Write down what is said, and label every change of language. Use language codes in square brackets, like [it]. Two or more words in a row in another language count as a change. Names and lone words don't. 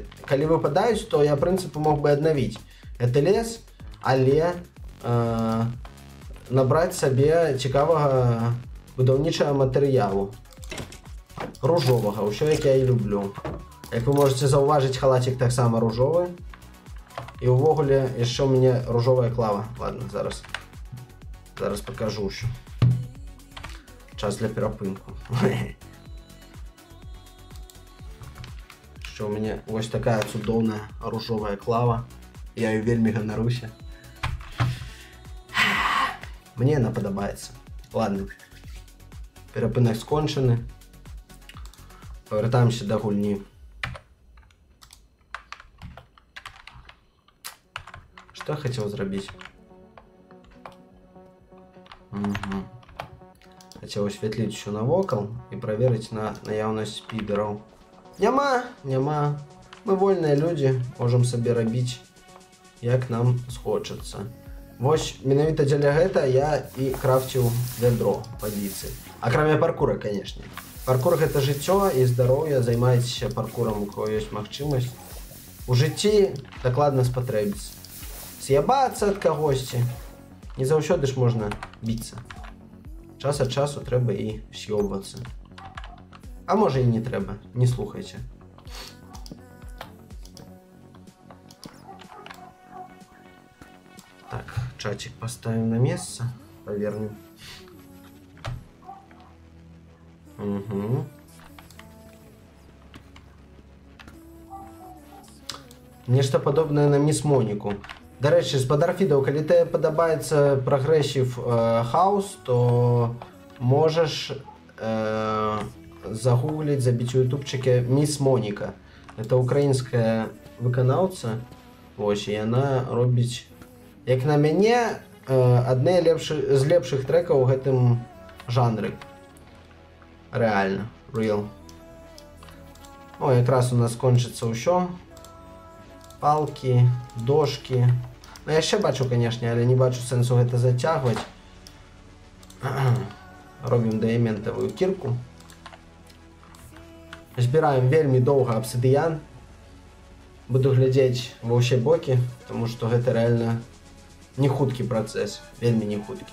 [uk] Коли випадають, то я, в принципі, мог би відновити цей ліс, але набрати собі цікавого будівничого матеріалу. [be] Ружового, усё як я і люблю. [uk] Як ви можете зауважити, халатик так само ружовий. [be] І увогуле яшчэ у мене ружовая клава. Ладно, зараз покажу ўсё. Час для перапынку. Що у мене ось такая цудоўная ружовая клава. Я ею вельмі ганаруся. Мне она падабаецца. Ладно. Перапынак скончаны. Повертаемся до гульні. [ru] Что я хотел зрабіць? Угу. Хотел осветлить всё навокал и проверить на наяўнасць спидеров. [be] Няма. [ru] Мы вольные люди, можем себе рабіць, як нам схочется. [be] Вось, менавіта дзеля гэта я і крафціў вядро падліцы. Акрамя паркура, конечно. Паркур — это жыццё і здароўе, займайцеся паркурам, у кого ёсць магчымасць. У жыцці дакладна спатрэбіцца. З'ябацца ад кагосьці. Не заўсёды ж можна біцца. Час ад часу трэба і з'ёбвацца. А можа і не трэба, не слухайце. [ru] Так, Чатик поставим на место. Повернем. Угу. Нечто подобное на Мисс Монику. [uk] До речі, спадар Фідео, коли тебе подобається прогресив хаус, то можеш загуглить, забить у ютубчике Мисс Моника. [ru] Это украинская [be] виконавця. Ось, і вона робить, як на мяне, одне з лепших треків у гэтым жанры. [ru] Реально, real. [be] О, якраз у нас кончится ўсё. Палки, дошки. [uk] Ну, я ще бачу, конечно, але не бачу сенсу [be] гэта затягваць. Робім дыяментавую кірку. Збіраем вельмі доўга абсідыян. Буду глядзець ва ўсе бокі, тому што гэта реально не хуткі працэс, вельмі не хуткі.